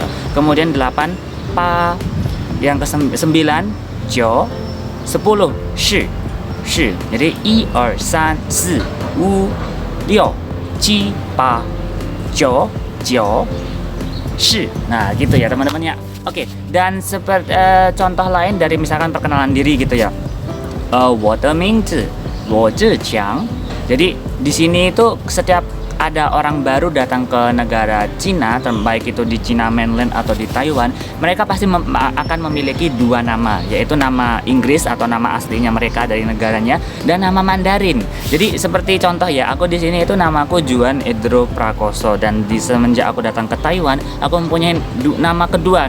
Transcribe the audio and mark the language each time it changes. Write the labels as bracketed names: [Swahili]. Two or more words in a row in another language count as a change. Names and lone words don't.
[Indonesian] Kemudian 8 pa, yang ke-9 jo, 10 shi. Jadi 1 2 3 4 5 6 7 8 9 10. Nah, gitu ya teman-teman ya. Oke, dan seperti contoh lain dari misalkan perkenalan diri gitu ya. [Chinese] 我的名字罗志强. [Indonesian] Jadi di sini itu setiap ada orang baru datang ke negara Cina, baik itu di China mainland atau di Taiwan, mereka pasti akan memiliki 2 nama, yaitu nama Inggris atau nama aslinya mereka dari negaranya, dan nama Mandarin. Jadi seperti contoh ya, aku di sini itu namaku Juan Edro Prakoso, dan semenjak aku datang ke Taiwan, aku mempunyai nama kedua.